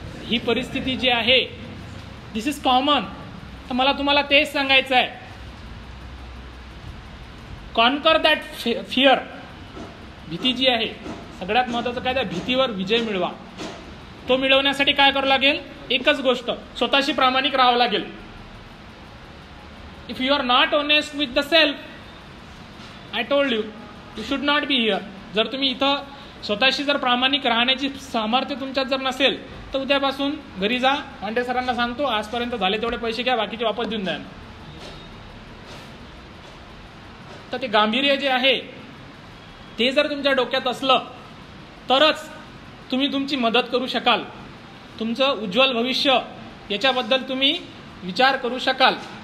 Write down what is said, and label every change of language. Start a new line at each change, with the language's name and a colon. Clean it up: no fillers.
Marathi: ही परिस्थिती जी आहे
English: This is common.
Marathi: तर मला तुम्हाला तेच सांगायचं आहे,
English: Conquer that fear.
Marathi: भीती जी आहे, सगळ्यात महत्त्वाचं काय, त्या भीतीवर विजय मिळवा. तो मिळवण्यासाठी काय करावं लागेल, एकच गोष्ट, स्वतःशी प्रामाणिक राहावं लागेल.
English: If you are not honest with the self, I told you should not be here.
Marathi: जर तुम्ही इथं स्वतःशी जर प्रामाणिक राहण्याची सामर्थ्य तुमच्यात जर नसेल, तर उद्यापासून घरी जा, वांडे सरांना सांगतो आजपर्यंत झाले तेवढे पैसे घ्या, बाकीचे वापस देऊन द्या. तर ते गांभीर्य जे आहे ते जर तुमच्या डोक्यात असलं तरच तुम्ही तुमची मदत करू शकाल, तुमचं उज्ज्वल भविष्य याच्याबद्दल तुम्ही विचार करू शकाल.